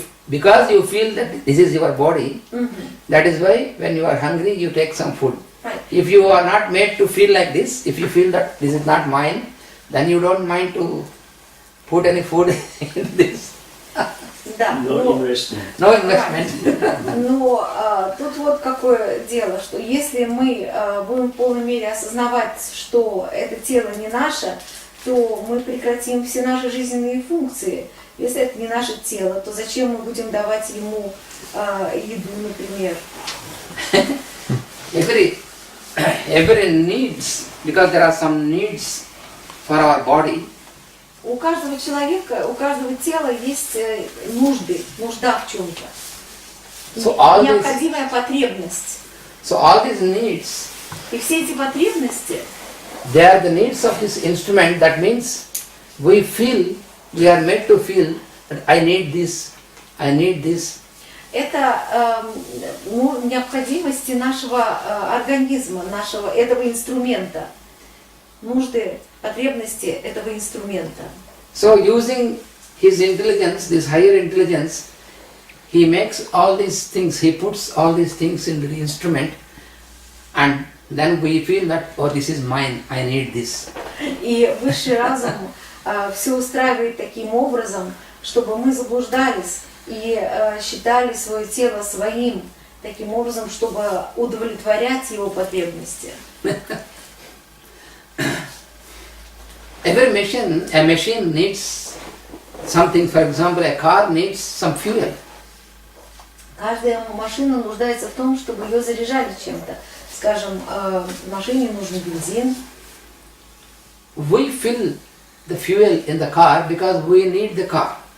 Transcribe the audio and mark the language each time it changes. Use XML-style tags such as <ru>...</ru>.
<en>Because you feel that this is your body, that is why when you are hungry, you take some food. Right. If you are not made to feel like this, if you feel that this is not mine, then you don't mind to put any food in this.</en> <ru>Да,</ru> <en>No investment. No investment.</en> <ru>но тут вот какое дело, что если мы будем в полной мере осознавать, что это тело не наше, то мы прекратим все наши жизненные функции. Если это не наше тело, то зачем мы будем давать ему еду, например?</ru> <en>Every needs, because there are some needs for our body.</en> <ru>У каждого человека, у каждого тела есть нужды, нужда в чем-то. Необходимая потребность.</ru> <en>So all these needs,</en> <ru>И все эти потребности,</ru> <en>they are the needs of this instrument. That means we feel, we are made to feel that I need this, I need this.</en> <ru>это необходимости нашего организма, этого инструмента. Нужды, потребности этого инструмента.</ru> <en>So using his intelligence, this higher intelligence, he makes all these things, he puts all these things into the instrument, and then we feel that, oh, this is mine, I need this.</en> <ru>И высший разум все устраивает таким образом, чтобы мы заблуждались и считали свое тело своим, таким образом, чтобы удовлетворять его потребности.</ru> <en>Every machine, a machine needs something. For example, a car needs some fuel.</en> <ru>Каждая машина нуждается в том, чтобы ее заряжали чем-то. Скажем, машине нужен бензин.</ru> <en>We fill the fuel in the car because we need the car.</en>